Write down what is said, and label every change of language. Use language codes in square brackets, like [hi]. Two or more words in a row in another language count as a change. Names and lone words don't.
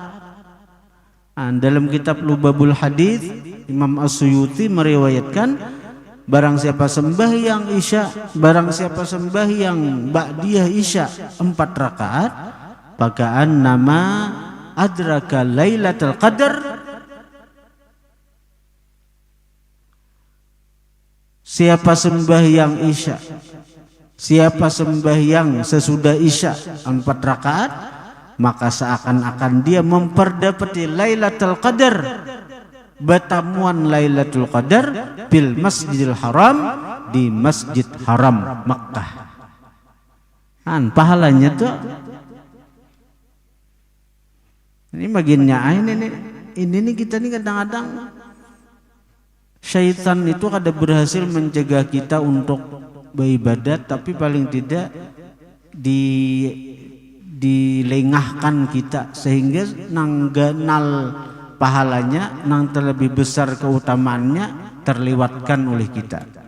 [id] Dalam kitab Lubabul Hadis Imam As-Suyuti meriwayatkan, barang siapa sembahyang Isya, barang siapa sembahyang ba'diyah Isya 4 rakaat, [ar] فكأنما أدرك ليلة القدر. [id] Siapa sembahyang Isya, siapa sembahyang sesudah Isya 4 rakaat, maka seakan-akan dia memperdapati [ar] ليلة القدر, [id] bertamuan [ar] ليلة القدر بالمسجد الحرام, [id] di masjid haram Makkah. Pahalanya tuh ini bagiannya ini nih kita nih kadang-kadang syaitan itu kada berhasil mencegah kita untuk beribadat, tapi paling tidak dilengahkan kita sehingga [bjn] nang ganal pahalanya, [id] nang terlebih besar keutamaannya terlewatkan oleh kita.